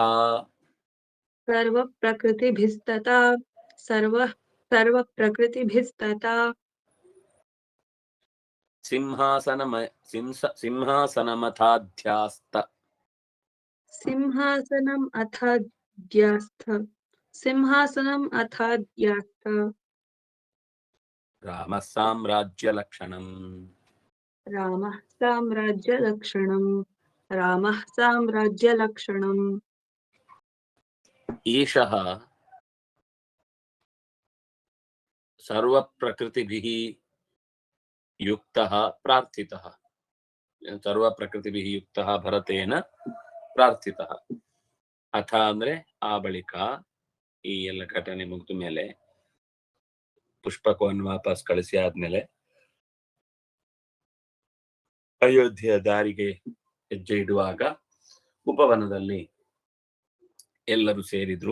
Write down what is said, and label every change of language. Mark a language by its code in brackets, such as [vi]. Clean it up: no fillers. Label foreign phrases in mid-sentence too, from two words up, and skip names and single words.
[sa] ಸರ್ವ ಪ್ರಕೃತಿಭಿಸ್ತಥಾ ಸಿಂಹಾಸನಮಥಾಧ್ಯಾಸ್ತ. ಸಿಂಹಾಸನಂ ಅಥಾಧ್ಯಾಸ್ತ ರಾಮಃ ಸಾಮ್ರಾಜ್ಯ ಲಕ್ಷಣಂ. ರಾಮಃ ಸಾಮ್ರಾಜ್ಯ ಲಕ್ಷಣಂ ಈಶಃ ಸರ್ವ ಪ್ರಕೃತಿಭಿಃ ಯುಕ್ತಃ ಪ್ರಾರ್ಥಿತಃ. ಸರ್ವ ಪ್ರಕೃತಿಭಿಃ ಯುಕ್ತಃ ಭರತೇನ ಪ್ರಾರ್ಥಿತಃ. [kn] ಅಥ ಅಂದ್ರೆ ಆ ಬಳಿಕ ಈ ಎಲ್ಲ ಘಟನೆ ಮುಗಿದ ಮೇಲೆ ಪುಷ್ಪಕವನ್ನು ವಾಪಸ್ ಕಳಿಸಿ ಆದ್ಮೇಲೆ ಅಯೋಧ್ಯೆಯ ದಾರಿಗೆ ಹೆಜ್ಜೆ ಇಡುವಾಗ ಉಪವನದಲ್ಲಿ ಎಲ್ಲರೂ ಸೇರಿದ್ರು.